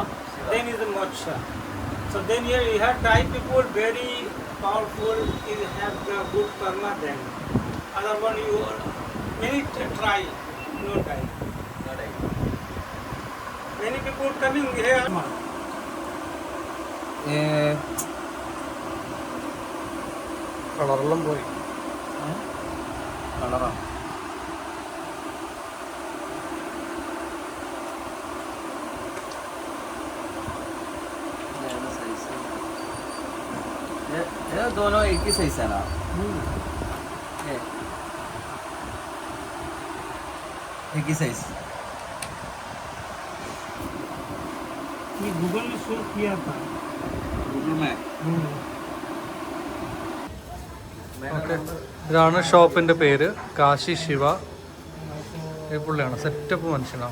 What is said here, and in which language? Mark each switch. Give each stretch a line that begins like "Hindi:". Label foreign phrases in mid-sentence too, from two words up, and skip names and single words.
English: Then is the moksha. So then here you have die people very powerful. You have the good karma then. Other one you many try no die. Many people coming here.
Malayalam: കളറെല്ലാം പോയി.
Hindi: കളറാ दोनों एक ही साइज है ना? एक ही साइज. ये गूगल में शो किया था. गूगल में
Malayalam: ഓക്കെ. ഇതാണ് ഷോപ്പിന്റെ പേര്, കാശി ശിവ. ഈ പുള്ളിയാണ് സെറ്റപ്പ് മനുഷ്യനാണ്.